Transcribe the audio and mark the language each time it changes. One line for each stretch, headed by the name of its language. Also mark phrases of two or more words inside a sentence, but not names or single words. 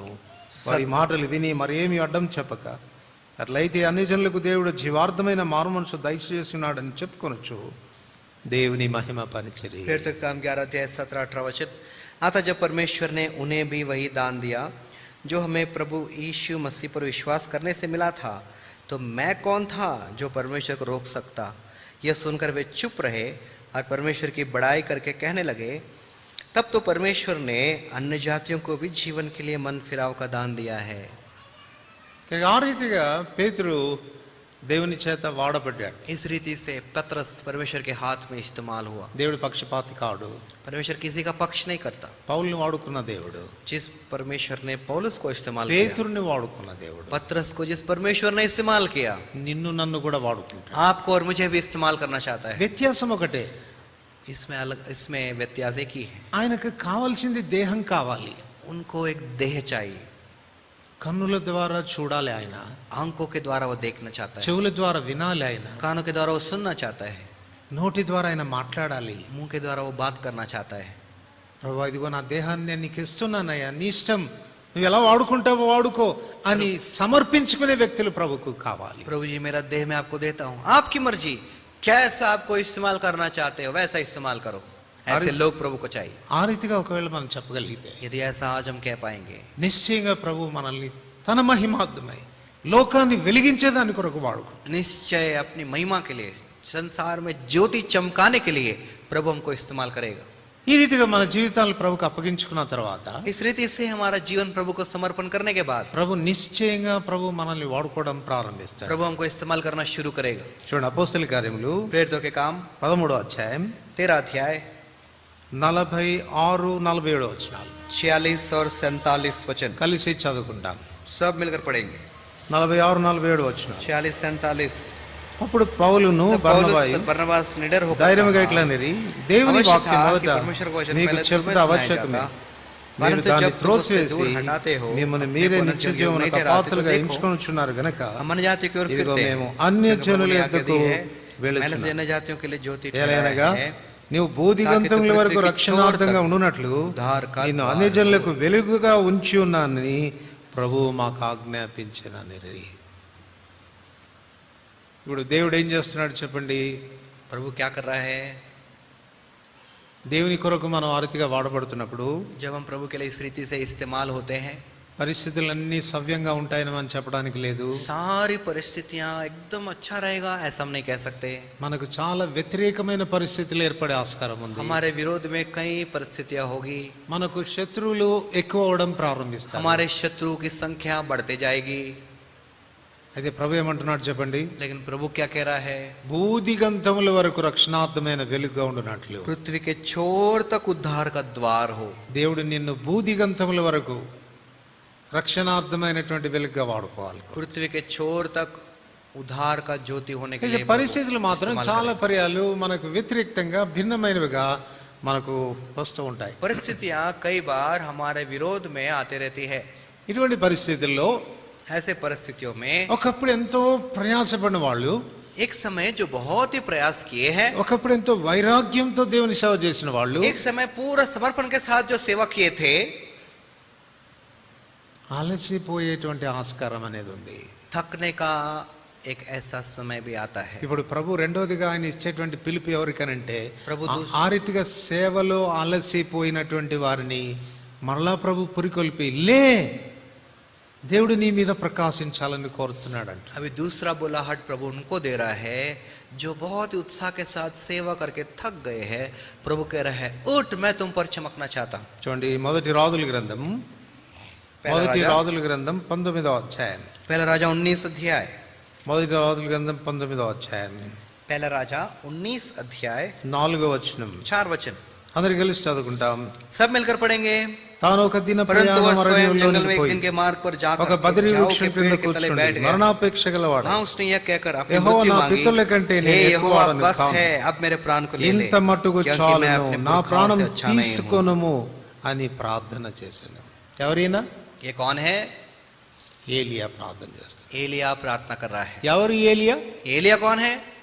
Telugu: వారి మాటలు విని మరేమి అడ్డం చెప్పక, అట్లయితే అన్ని జనులకు దేవుడు జీవార్థమైన మారుమనసు దయచేసి ఉన్నాడని చెప్పుకొనొచ్చు. దేవుని మహిమ పరిచర్య.
Hindi: प्रेरितों के काम 11 अध्याय 17-18 वचन. अतः जब परमेश्वर ने उन्हें भी वही दान दिया जो हमें प्रभु यीशु मसीह पर विश्वास करने से मिला था, तो मैं कौन था जो परमेश्वर को रोक सकता. यह सुनकर वे चुप रहे और परमेश्वर की बड़ाई करके कहने लगे, तब तो परमेश्वर ने अन्य जातियों को भी जीवन के लिए मन फिराव का दान दिया है.
Telugu: ఆ రీతిగా పేతురు దేవుని చేత వాడబడ్డాడు.
Hindi: इस रीति से पतरस परमेश्वर के हाथ में इस्तेमाल हुआ.
Telugu: దేవుడు పక్షపాతి కాడు.
Hindi: परमेश्वर किसी का पक्ष नहीं करता.
Telugu: పౌలుని వాడుకున్న దేవుడు,
Hindi: जिस परमेश्वर ने पौलुस को इस्तेमाल किया,
Telugu: పేతురుని వాడుకున్న దేవుడు
Hindi: पतरस को जिस परमेश्वर ने इस्तेमाल किया,
Telugu: నిన్ను నన్ను కూడా వాడుకుంటాడు.
Hindi: आपको और मुझे भी इस्तेमाल करना चाहता है.
Telugu: వ్యత్యాసం ఒకటే,
Hindi: इसमें व्यत्यास एक ही है.
Telugu: ఆయనకు కావాల్సింది దేహం కావాలి.
Hindi: उनको एक देह चाहिए.
Telugu: కన్నుల ద్వారా చూడాలి ఆయన,
Hindi: आंखों के द्वारा वो देखना चाहता है,
Telugu: చెవుల ద్వారా వినాలి ఆయన,
Hindi: कानों के द्वारा वो सुनना चाहता है,
Telugu: నోటి ద్వారా ఆయన మాట్లాడాలి.
Hindi: मुंह के द्वारा वो बात करना चाहता है.
Telugu: ప్రభు, ఇదిగో నా దేహాన్ని నేను నీకు ఇస్తున్నానయ్యా, నీ ఇష్టం, నువ్వు ఎలా వాడుకుంటావో వాడుకో అని సమర్పించుకునే వ్యక్తులు ప్రభుకు కావాలి.
Hindi: प्रभु जी, मेरा देह मैं आपको देता हूँ, आपकी मर्जी, कैसा आपको इस्तेमाल करना चाहते हो वैसा इस्तेमाल करो. ऐसे लोग प्रभु को चाहिए.
Telugu: ఆ రీతిగా ఒకవేళ మనం చెప్పగలిగితే
Hindi: यदि ऐसा आज हम कह पाएंगे,
Telugu: నిశ్చయంగా ప్రభు మనల్ని తన మహిమార్థమై లోకాన్ని వెలిగించేదాని కొరకు వాడుకుంటాడు.
Hindi: निश्चय अपनी महिमा के लिए, संसार में ज्योति चमकाने के लिए प्रभु हमको इस्तेमाल करेगा.
Telugu: ఈ రీతిగా మన జీవితాలను ప్రభుకు అప్పగించుకున్న తర్వాత
Hindi: इस रीति से हमारा जीवन प्रभु को समर्पण करने के बाद
Telugu: ప్రభు నిశ్చయంగా ప్రభు మనల్ని వాడుకోవడం ప్రారంభిస్తాడు.
Hindi: प्रभु हमको इस्तेमाल करना शुरू करेगा.
Telugu: చూడండి, అపోస్తల కార్యములు
Hindi: प्रेरितों के काम
Telugu: 13వ అధ్యాయం
Hindi: 13 अध्याय
Telugu: 46, 47 వచనాలు
Hindi: 46 और 47 वचन.
Telugu: కలిసి చదువుకుంటాం.
Hindi: सब मिलकर पढ़ेंगे.
Telugu: 46, 47 వచనాలు.
Hindi: 46 47.
Telugu: అప్పుడు పౌలును బర్నబాయు
Hindi: बरनबास निडर होकर
Telugu: ధైర్యంగా
Hindi: कहा,
Telugu: ఇట్లా అనేది, దేవుని
Hindi: अवश्य
Telugu: వాక్యం
Hindi: था
Telugu: మొదట
Hindi: कि परमेश्वर का वचन
Telugu: మీకు
Hindi: पहले
Telugu: చెప్తే
Hindi: तुम्हें
Telugu: అవశ్యకమే,
Hindi: सुनाया जाता,
Telugu: మీరు
Hindi: परंतु
Telugu: దాన్ని
Hindi: जब तुम उससे
Telugu: త్రోసివేసి
Hindi: दूर हटाते हो,
Telugu: మిమ్మల్ని
Hindi: अपने
Telugu: మీరే
Hindi: को
Telugu: నిత్య
Hindi: नजर
Telugu: జీవన
Hindi: नहीं ठहराते,
Telugu: పాత్రలుగా
Hindi: तो देखो,
Telugu: ఎంచుకొనుచున్నారు గనక
Hindi: हम अन्य जातियों की ओर
Telugu: ఇదిగో
Hindi: फिरते
Telugu: మేము
Hindi: हैं,
Telugu: అన్య
Hindi: क्योंकि
Telugu: జనుల
Hindi: प्रभु ने
Telugu: యొద్దకు
Hindi: आज्ञा दी है, मैंने
Telugu: వెళుచున్నాం.
Hindi: अन्य जातियों के लिए ज्योति
Telugu: ఏలైనగా
Hindi: ठहराया है,
Telugu: నీవు భూదిగంతముల తాకి వరకు పృథ్వీకి రక్షణార్థంగా చోర్ ఉండునట్లు
Hindi: उद्धार का
Telugu: నిన్ను ద్వారం. అన్ని జనులకు వెలుగుగా ఉంచి ఉన్నానని ప్రభువు మాకు ఆజ్ఞాపించినని. ఇప్పుడు దేవుడు ఏం చేస్తున్నాడు చెప్పండి?
Hindi: प्रभु क्या कर रहा है?
Telugu: దేవుని కొరకు మనం ఆ రీతిగా వాడబడుతున్నప్పుడు
Hindi: जब हम प्रभु के लिए इस रीति से इस्तेमाल होते हैं,
Telugu: పరిస్థితులన్నీ సవ్యంగా ఉంటాయని మనం చెప్పడానికి లేదు.
Hindi: सारी परिस्थितियां एकदम अच्छा रहेगा ऐसा हम नहीं कह सकते.
Telugu: మనకు చాలా వ్యతిరేకమైన పరిస్థితులు ఏర్పడే ఆస్కారం ఉంది.
Hindi: हमारे विरोध में कई परिस्थितियां होगी,
Telugu: మనకు శత్రువులు ఎక్కువ అవడం ప్రారంభిస్తారు.
Hindi: हमारे शत्रु की संख्या बढ़ते जाएगी.
Telugu: అయితే ప్రభు ఏమంటున్నాడు చెప్పండి?
Hindi: लेकिन प्रभु क्या कह रहा है?
Telugu: భూదిగంతముల వరకు రక్షణార్థమైన వెలుగుగా ఉండునట్లు
Hindi: पृथ्वी के छोर तक उद्धार का द्वार हो.
Telugu: దేవుడు నిన్ను భూదిగంతముల వరకు రక్షణార్థమైనటువంటి వెలుగుగా వాడుకోవాలి.
Hindi: पृथ्वी के छोर तक उद्धार का ज्योति होने के
Telugu: అయితే
Hindi: लिए
Telugu: పరిస్థితులు మాత్రం
Hindi: इस्तेमाल
Telugu: చాలా
Hindi: करें.
Telugu: పర్యాలు మనకు వ్యతిరేకంగా భిన్నమైనవిగా మనకు వస్తూ ఉంటాయి.
Hindi: परिस्थितियां कई बार हमारे विरोध में आते रहती है.
Telugu: ఇటువంటి పరిస్థితుల్లో
Hindi: ऐसे परिस्थितियों में
Telugu: ఒకప్పుడు ఎంతో ప్రయాసపడిన వాళ్ళు,
Hindi: एक समय जो बहुत ही प्रयास किए हैं,
Telugu: ఒకప్పుడు ఎంతో వైరాగ్యంతో దేవుని సేవ చేసిన వాళ్ళు,
Hindi: एक समय पूरा समर्पण के साथ जो सेवा किए थे,
Telugu: అలసిపోయేటువంటి ఆస్కారం అనేది ఉంది.
Hindi: थकने का एक ऐसा समय भी आता है।
Telugu: ఇప్పుడు ప్రభు రెండోదిగా ఆయన ఇచ్చేటువంటి పిలుపు ఎవరికనంటే ప్రభు ఆ రీతిగా సేవలో అలసిపోయినటువంటి వారిని మరలా ప్రభు పురికొల్పి లే, దేవుడు నీ మీద ప్రకాశించాలని కోరుతున్నాడంట.
Hindi: अभी दूसरा बुलाहट प्रभु उनको दे रहा है जो बहुत ही उत्साह के साथ सेवा करके थक गए हैं। प्रभु कह रहा है उठ, मैं तुम पर चमकना चाहता हूँ।
Telugu: చూడండి మొదటి రాజుల గ్రంథం, మొదటి రాజుల గ్రంథం 19వ అధ్యాయం.
Hindi: पहला राजा 19 अध्याय,
Telugu: మొదటి రాజుల గ్రంథం 19వ అధ్యాయం
Hindi: पहला राजा 19 अध्याय
Telugu: 4వ వచనం.
Hindi: 4 वचन
Telugu: అందరు కలిసి చదువుకుంటాం.
Hindi: सब मिलकर पढ़ेंगे।
Telugu: తాను ఒక దిన
Hindi: परंतु वह स्वयं जंगल में
Telugu: ప్రయాణం
Hindi: एक
Telugu: పోయి
Hindi: दिन के मार्ग पर जाकर
Telugu: ఒక బదరి
Hindi: झाऊ
Telugu: వృక్షం
Hindi: के
Telugu: క్రింద
Hindi: पेड़ के तले
Telugu: కూర్చుండి
Hindi: बैठ गया।
Telugu: మరణాపేక్ష గలవాడు,
Hindi: वहाँ उसने यह कहकर अपनी
Telugu: యెహోవా
Hindi: मृत्यु
Telugu: నా
Hindi: मांगी,
Telugu: పితరుల కంటే
Hindi: हे
Telugu: నేను
Hindi: यहोवा
Telugu: ఎక్కువవాడను
Hindi: बस
Telugu: కాను,
Hindi: है, अब मेरे प्राण को ले ले,
Telugu: ఇంత మట్టుకు
Hindi: क्योंकि मैं
Telugu: చాలును,
Hindi: अपने
Telugu: నా
Hindi: पुरखाओं
Telugu: ప్రాణం
Hindi: से अच्छा नहीं हूँ।
Telugu: తీసుకొనుము అని ప్రార్థన చేశాను. ఎవరైనా
Hindi: ये कौन है?
Telugu: ఏలియా ప్రార్థన చేస్తాడు.
Hindi: एलिया प्रार्थना कर रहा है।
Telugu: ఎవరు ఏలియా?
Hindi: एलिया कौन है?